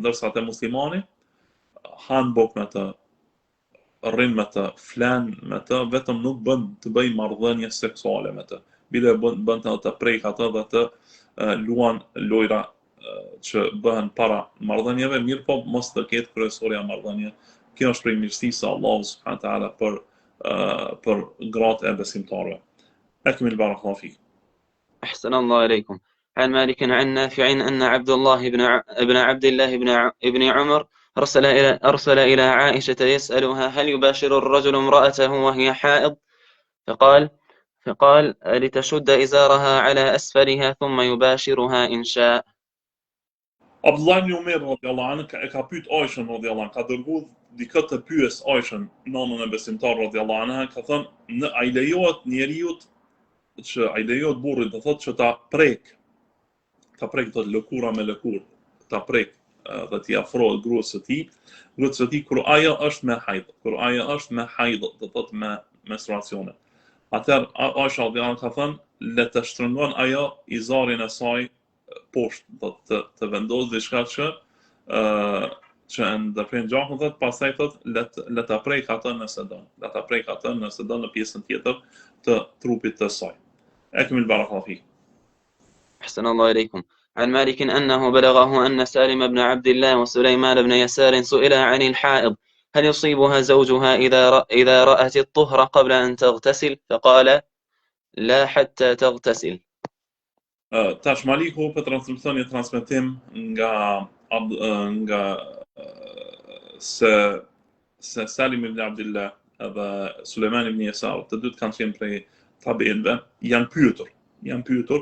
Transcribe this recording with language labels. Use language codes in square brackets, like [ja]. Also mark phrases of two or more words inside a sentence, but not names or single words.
[sq] Ndërsa te muslimani han bok me të, rrin me të, flan me të, vetëm nuk bën të bëj marrëdhënie seksuale me të. Bile bën të prek atë dhe të luan lojra që bëhen para marrëdhënieve, mirë po mos të ketë kryesorja marrëdhënie. Kjo është prej mirësisë së Allahut [ar] سبحانه وتعالى [sq] për gratë e besimtarëve. [ar] أكمل بارك الله فيك. أحسن الله إليكم. عن مالك عن نافع أن عبد الله بن عبد الله بن عمر أرسل إلى عائشة يسألها هل يباشر الرجل امرأته وهي حائض؟ فقال لتشد إزارها على أسفلها ثم يباشرها إن شاء. [sq] Abdullah ibn Umar [ar] رضي الله عنه [sq] ka pyet Aishën [ar] رضي الله عنها, [sq] ka dërguar dikë të pyes Aishën, nënën e besimtar [ar] رضي الله عنها, [sq] ka thënë, ai lejohet njeriu që ai lejohet burrit të thotë që ta prek ta prek të lëkura me lëkur, ta prek dhe t'i afrohet gruas së tij kur ajo është me hajdh, do thotë me menstruacione. Atëherë Aisha [ar] رضي الله عنها [sq] ka thënë, le të shtrëngon ajo izarin e saj poshtë, do të vendos diçka që ndërprer gjakun, thotë, pastaj thotë le ta prek atë nëse don. Le ta prek atë nëse don në pjesën tjetër të trupit të saj. [ar] أكمل بارك الله فيك. أحسن الله إليكم. عن مالك أنه بلغه أن سالم بن عبد الله وسليمان بن يسار سئلا عن الحائض هل يصيبها زوجها إذا رأت الطهر قبل أن تغتسل فقال لا حتى تغتسل. [sq] Tash Maliku për transmeton një transmetim nga se Salim ibn Abdullah dhe Sulejman ibn Yasar, të dytë kanë qenë prej tabeinëve, janë pyetur